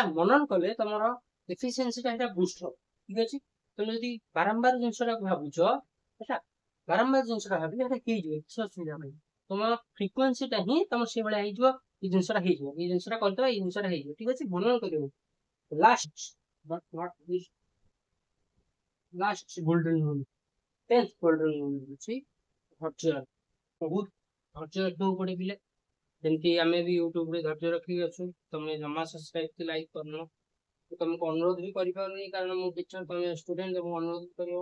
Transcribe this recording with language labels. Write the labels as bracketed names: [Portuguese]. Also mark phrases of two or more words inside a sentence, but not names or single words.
[Odia] ମନନ କଲେ ତମର ଏଫିସିଏନ୍ସି ଟା এটা ବୁଷ୍ଟ ହବ, ଠିକ ଅଛି। ତମେ ଯଦି ବାରମ୍ବାର ଜିନିଷଟାକୁ ଭାବୁଛ, ହେଲା ବାରମ୍ବାର ଜିନିଷଟା ଭାବିଲେ ଏଟା ହେଇଯିବ, କିଛି ଅସୁବିଧା ନାହିଁ। ତମ ଫ୍ରିକ୍ୱେନ୍ସି ଟା ହିଁ ତମ ସେଇଭଳିଆ ହେଇଯିବ, ଏଇ ଜିନିଷଟା ହେଇଯିବ, ଏଇ ଜିନିଷଟା କରିଦବା, ଏଇ ଜିନିଷଟା ହେଇଯିବ, ଠିକ ଅଛି। ମନନ କରିବ। [English] last but not least, last golden rule, [Odia] 10th [English] golden rule [Odia] ଅଛି ଧୈର୍ଯ୍ୟ। ବହୁତ ଧୈର୍ଯ୍ୟ ରଖିବାକୁ ପଡେ ପିଲେ। ଯେମିତି ଆମେ ବି ୟୁଟ୍ୟୁବ ରେ ଧୈର୍ଯ୍ୟ ରଖିକି ଅଛୁ, ତମେ ଜମା ସବସ୍କ୍ରାଇବ କି ଲାଇକ୍ କରୁନ। ତମକୁ ଅନୁରୋଧ ବି କରିପାରୁନି, କାରଣ ମୁଁ ଟିଚର, ତମେ ଷ୍ଟୁଡେଣ୍ଟ, ତମକୁ ଅନୁରୋଧ କରିବ।